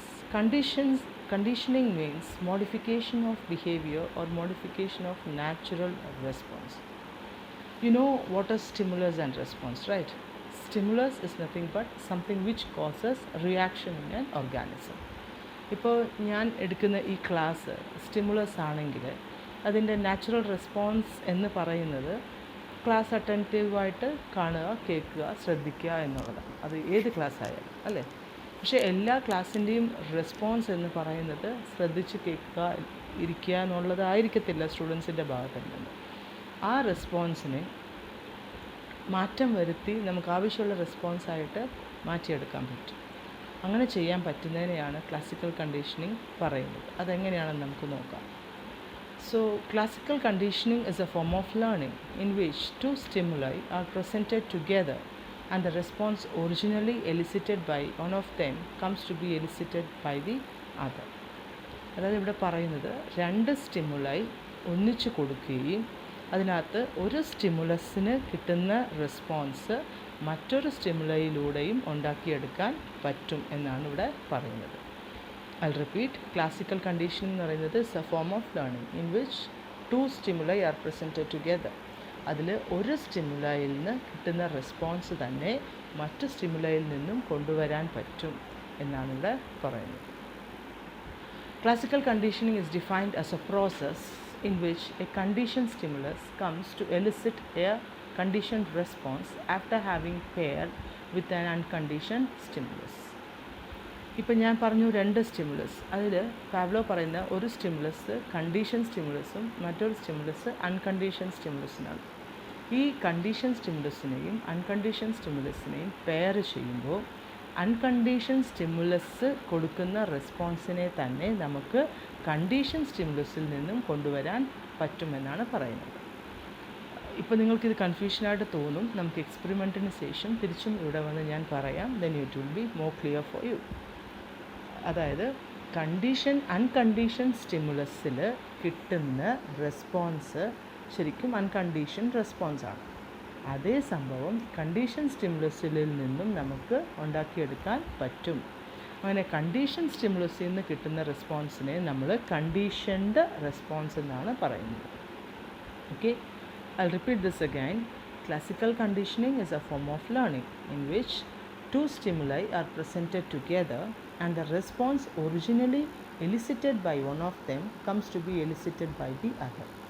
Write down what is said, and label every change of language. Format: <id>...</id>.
<en>Conditioning means modification of behavior or modification of natural response. You know what is stimulus and response, right? Stimulus is nothing but something which causes reaction in an organism.</en> <ml>ഇപ്പോൾ ഞാൻ എടുക്കുന്ന ഈ class stimulus ആണെങ്കിൽ അതിൻ്റെ natural response എന്ന് പറയുന്നത് class അറ്റൻറ്റീവായിട്ട് കാണുക, കേൾക്കുക, ശ്രദ്ധിക്കുക എന്നുള്ളതാണ്. അത് ഏത് ക്ലാസ് ആയാലും അല്ലേ. പക്ഷേ എല്ലാ ക്ലാസ്സിൻ്റെയും റെസ്പോൺസ് എന്ന് പറയുന്നത് ശ്രദ്ധിച്ച് കേൾക്കുക, ഇരിക്കുക എന്നുള്ളതായിരിക്കത്തില്ല സ്റ്റുഡൻസിൻ്റെ ഭാഗത്തു നിന്ന്. ആ റെസ്പോൺസിനെ മാറ്റം വരുത്തി നമുക്ക് ആവശ്യമുള്ള റെസ്പോൺസായിട്ട് മാറ്റിയെടുക്കാൻ പറ്റും. അങ്ങനെ ചെയ്യാൻ പറ്റുന്നതിനെയാണ് ക്ലാസിക്കൽ കണ്ടീഷനിങ് പറയുന്നത്. അതെങ്ങനെയാണെന്ന് നമുക്ക് നോക്കാം.</ml> <en>So classical conditioning is a form of learning in which two stimuli are presented together and the response originally elicited by one of them comes to be elicited by the other.</en> <ml>അതായത് ഇവിടെ പറയുന്നത് രണ്ട് stimuli ഒന്നിച്ചു കൊടുക്കുകയും അതിനകത്ത് ഒരു സ്റ്റിമുലസിന് കിട്ടുന്ന response മറ്റൊരു സ്റ്റിമുലയിലൂടെയും ഉണ്ടാക്കിയെടുക്കാൻ പറ്റും എന്നാണ് ഇവിടെ പറയുന്നത്.</ml> <en>I'll repeat, classical conditioning</en> <ml>എന്ന് പറയുന്നത്</ml> <en>is a form of learning in which two stimuli are presented together.</en> <ml>അതിൽ ഒരു സ്റ്റിമുലയിൽ നിന്ന് കിട്ടുന്ന റെസ്പോൺസ് തന്നെ മറ്റു സ്റ്റിമുലയിൽ നിന്നും കൊണ്ടുവരാൻ പറ്റും എന്നാണ് ഇവിടെ പറയുന്നത്.</ml> <en>Classical conditioning is defined as a process in which a conditioned stimulus comes to elicit a conditioned response after having paired with an unconditioned stimulus.</en> <ml>ഇപ്പം ഞാൻ പറഞ്ഞു 2 സ്റ്റിമുലസ്. അതിൽ പാവ്ലോ പറയുന്ന ഒരു സ്റ്റിമുലസ് കണ്ടീഷൻ സ്റ്റിമുലസും മറ്റൊരു സ്റ്റിമുലസ് അൺകണ്ടീഷൻ സ്റ്റിമുലസിനാണ്. ഈ കണ്ടീഷൻ സ്റ്റിമുലസിനെയും അൺകണ്ടീഷൻ സ്റ്റിമുലസിനെയും പെയർ ചെയ്യുമ്പോൾ unconditioned stimulus കൊടുക്കുന്ന റെസ്പോൺസിനെ തന്നെ നമുക്ക് കണ്ടീഷൻ സ്റ്റിമുലസിൽ നിന്നും കൊണ്ടുവരാൻ പറ്റുമെന്നാണ് പറയുന്നത്. ഇപ്പോൾ നിങ്ങൾക്കിത് കൺഫ്യൂഷനായിട്ട് തോന്നും. നമുക്ക് എക്സ്പെരിമെൻറ്റിന് ശേഷം തിരിച്ചും ഇവിടെ വന്ന് ഞാൻ പറയാം.</ml> <en>Then it will be more clear for you.</en> <ml>അതായത് അൺകണ്ടീഷൻ സ്റ്റിമുലസിൽ കിട്ടുന്ന റെസ്പോൺസ് ശരിക്കും അൺകണ്ടീഷൻ റെസ്പോൺസാണ്. അതേ സംഭവം കണ്ടീഷൻ സ്റ്റിമുലസിൽ നിന്നും നമുക്ക് ഉണ്ടാക്കിയെടുക്കാൻ പറ്റും. അങ്ങനെ കണ്ടീഷൻ സ്റ്റിമുലസിൽ നിന്ന് കിട്ടുന്ന റെസ്പോൺസിനെ നമ്മൾ കണ്ടീഷൻഡ് റെസ്പോൺസ് എന്നാണ് പറയുന്നത്.</ml> <en>Okay, I'll repeat this again. Classical conditioning is a form of learning in which two stimuli are presented together and the response originally elicited by one of them comes to be elicited by the other.</en>